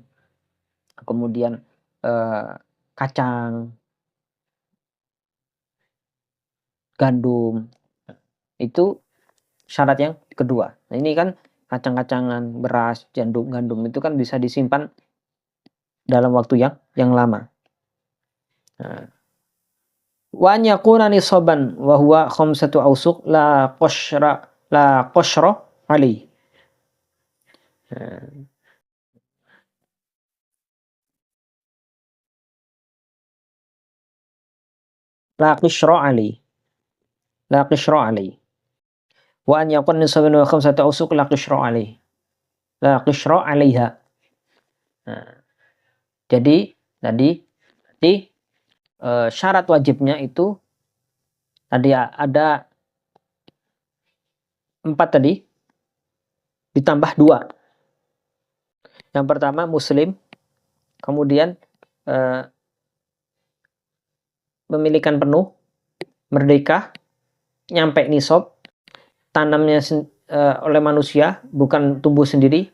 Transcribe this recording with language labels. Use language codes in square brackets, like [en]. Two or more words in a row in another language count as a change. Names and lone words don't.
[id] Kemudian kacang, gandum. Itu syarat yang kedua. Nah, ini kan kacang-kacangan, beras, gandum itu kan bisa disimpan dalam waktu yang lama. Nah, [ar] وأن يكون نصابا وهو خمسة أوسق لا قصر علي. لا قصر علي. لا قصر علي. وأن يكون نصابا وخمسة أوسق لا قصر علي. لا قصر عليها. [id] Nah, jadi tadi syarat wajibnya itu tadi ada 4 tadi, ditambah 2. Yang pertama muslim, kemudian pemilikan penuh, merdeka, nyampe nisab, tanamnya oleh manusia, bukan tumbuh sendiri.